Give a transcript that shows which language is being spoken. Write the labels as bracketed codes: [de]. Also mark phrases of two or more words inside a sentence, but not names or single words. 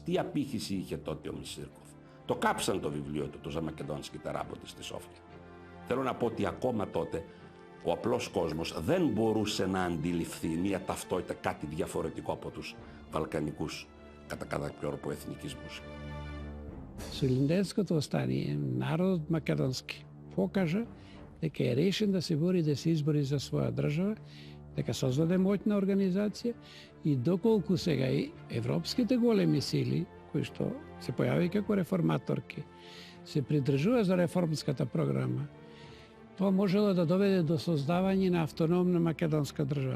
[el] Τι απήχηση είχε τότε ο Μισίρκοφ? Το κάψαν το βιβλίο του, το Ζαμακεδόνσκι Τεράποτη στη Σόφια. Θέλω να πω ότι ακόμα τότε ο απλός κόσμος δεν μπορούσε να αντιληφθεί μια ταυτότητα, κάτι διαφορετικό από τους βαλκανικούς κατά κάποιο τρόπο εθνικισμούς. [mk] Солиденското остание, народот македонски покажа дека е решен да се бори да се избори за своја држава, дека создаде моќна организација и доколку сега и европските големи сили, кои што се појави како реформаторки, се придржува за реформската програма, тоа можело да доведе до создавање на автономна македонска држава.